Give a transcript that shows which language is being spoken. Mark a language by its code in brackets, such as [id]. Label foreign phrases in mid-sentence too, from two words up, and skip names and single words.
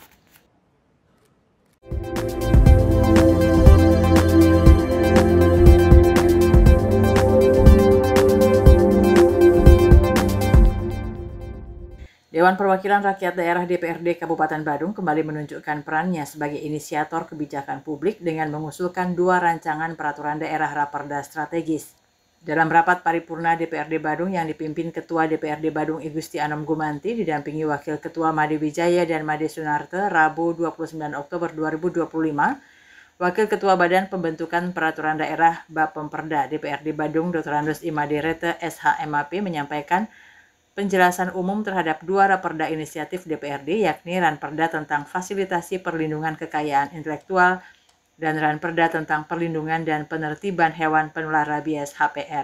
[id] Dewan Perwakilan Rakyat Daerah DPRD Kabupaten Badung kembali menunjukkan perannya sebagai inisiator kebijakan publik dengan mengusulkan dua rancangan peraturan daerah Raperda strategis. Dalam rapat paripurna DPRD Badung yang dipimpin Ketua DPRD Badung Igusti Anom Gumanti didampingi Wakil Ketua Made Wijaya dan Made Sunarte Rabu 29 Oktober 2025, Wakil Ketua Badan Pembentukan Peraturan Daerah Bapemperda DPRD Badung Dr. Andos Imade Rete SHMAP menyampaikan penjelasan umum terhadap dua Raperda inisiatif DPRD, yakni Ranperda tentang fasilitasi perlindungan kekayaan intelektual dan Ranperda tentang perlindungan dan penertiban hewan penular rabies HPR.